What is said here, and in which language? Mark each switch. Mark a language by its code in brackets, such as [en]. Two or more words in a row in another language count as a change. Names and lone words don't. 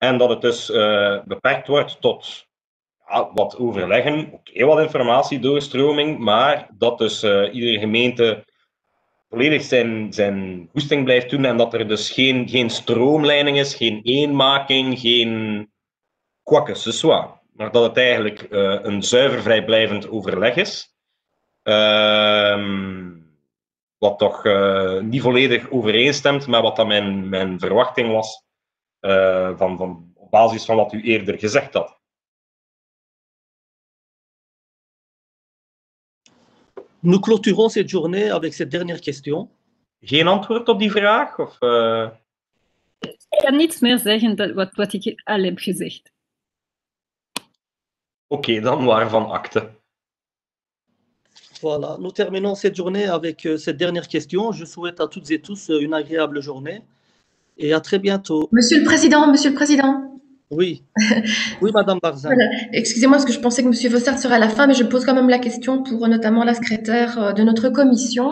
[nl] En dat het dus beperkt wordt tot wat overleggen, wat informatiedoorstroming, maar dat dus iedere gemeente volledig zijn goesting blijft doen en dat er dus geen stroomlijning is, geen eenmaking, geen [fr] quoi que ce soit. [nl] Maar dat het eigenlijk een zuiver vrijblijvend overleg is. Wat toch niet volledig overeenstemt met wat dan mijn verwachting was op basis van wat u eerder gezegd had. [fr] Nous clôturons cette journée avec cette dernière question. [nl] Geen antwoord op die vraag? Of, Ik kan niets meer zeggen wat ik al heb gezegd. Oké, dan waarvan akte. [fr] Voilà, nous terminons cette journée avec cette dernière question. Je souhaite à toutes et tous une agréable journée et à très bientôt. Monsieur le Président. Oui, oui, Madame Barzin. Voilà. Excusez-moi, parce que je pensais que Monsieur Vossard serait à la fin, mais je pose quand même la question pour notamment la secrétaire de notre commission.